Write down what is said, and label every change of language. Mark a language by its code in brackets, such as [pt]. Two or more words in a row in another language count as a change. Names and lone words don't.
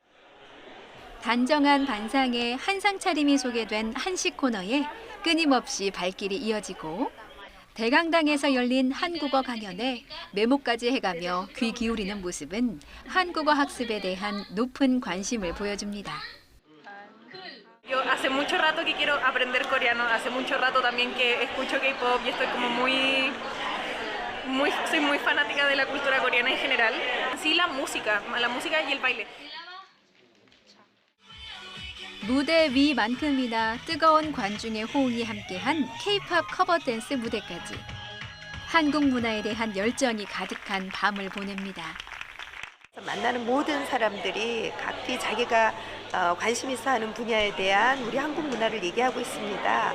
[ko] 단정한 반상에 한상 차림이 소개된 한식 코너에 끊임없이 발길이 이어지고 대강당에서 열린 한국어 강연에 메모까지 해가며 귀 기울이는 모습은 한국어 학습에 대한 높은 관심을 보여줍니다. [es] Yo hace mucho rato que quiero aprender coreano, hace mucho rato también que escucho K-pop y estoy como soy muy fanática de la cultura coreana en general. Sí, la música y el baile. [ko] 무대 위만큼이나 뜨거운 관중의 호응이 함께한 K-팝 커버 댄스 무대까지 한국 문화에 대한 열정이 가득한 밤을 보냅니다. 만나는 모든 사람들이 각기 자기가 관심 있어 하는 분야에 대한 우리 한국 문화를 얘기하고 있습니다.